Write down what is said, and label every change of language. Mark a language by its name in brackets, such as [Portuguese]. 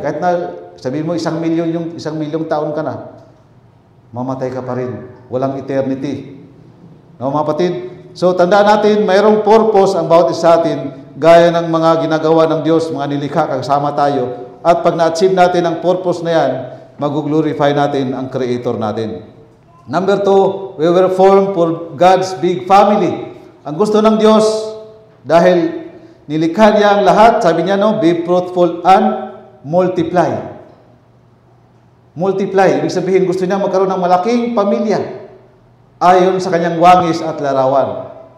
[Filipino] Kahit na sabihin mo 1 milyong taon ka na, mamatay ka pa rin. Walang eternity. No, mga kapatid? So, tandaan natin, mayroong purpose ang bawat isa atin, gaya ng mga ginagawa ng Diyos, mga nilikha, kasama tayo. At pag na-achieve natin ang purpose na yan, mag-glorify natin ang Creator natin. [English] Number 2, we were formed for God's big family. [Filipino] Ang gusto ng Diyos, dahil nilikha niya ang lahat, sabi niya, no, [English] be fruitful and multiply. [Filipino] Multiply, ibig sabihin, gusto niya magkaroon ng malaking pamilya ayon sa kanyang wangis at larawan.